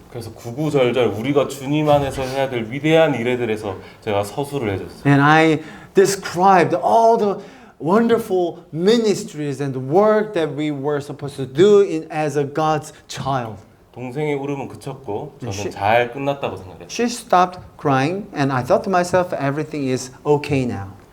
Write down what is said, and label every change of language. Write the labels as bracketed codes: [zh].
[ko] 그래서 구구절절 우리가 주님 안에서 해야 될 위대한 일에 대해서 제가 서술을 해줬어요. [en] And I described all the wonderful ministries and work that we were supposed to do as a God's child. [ko] 동생의 울음은 그쳤고 저는 시- 잘 끝났다고 생각했어요. [en] She stopped crying, and I thought to myself, everything is okay now.